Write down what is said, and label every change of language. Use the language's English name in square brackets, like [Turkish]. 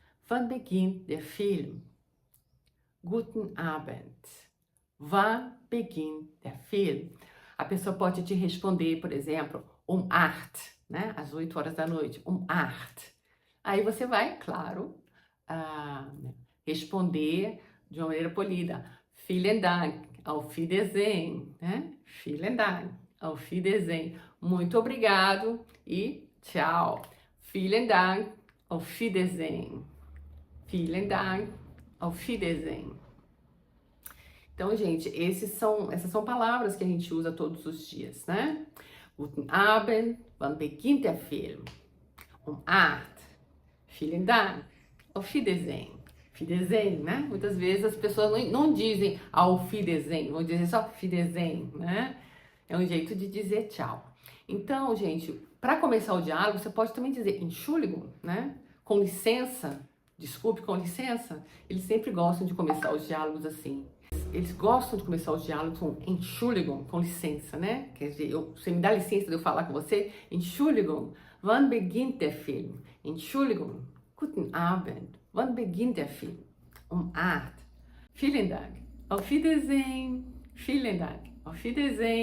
[German] Wann beginnt der Film? Guten Abend. Wann beginnt der Film? [Portuguese] A pessoa pode te responder, por exemplo, 8, né? Às 8 horas da noite, 8. Aí você vai, claro, responder de uma maneira polida. [German] Vielen Dank, auf Wiedersehen, né? Vielen Dank, auf Wiedersehen. [Portuguese] Muito obrigado e tchau. [German] Vielen Dank, auf Wiedersehen. Vielen Dank, auf Wiedersehen. [Portuguese] Então, gente, essas são palavras que a gente usa todos os dias, né? [German] Guten Abend, wann beginnt der Film? 8. Vielen Dank, auf Wiedersehen. Wiedersehen, né? [Portuguese] Muitas vezes as pessoas não dizem [German] auf Wiedersehen, [Portuguese] vão dizer só Wiedersehen, né? É um jeito de dizer tchau. Então, gente, para começar o diálogo, você pode também dizer Entschuldigung, né? Com licença, desculpe, com licença. Eles sempre gostam de começar os diálogos assim. Eles gostam de começar os diálogos com Entschuldigung, com licença, né? Quer dizer, você me dá licença de eu falar com você? [German] Entschuldigung, wann beginnt der Film? Entschuldigung, guten Abend, wann beginnt der Film? 8. Vielen Dank, auf Wiedersehen, vielen Dank, auf Wiedersehen.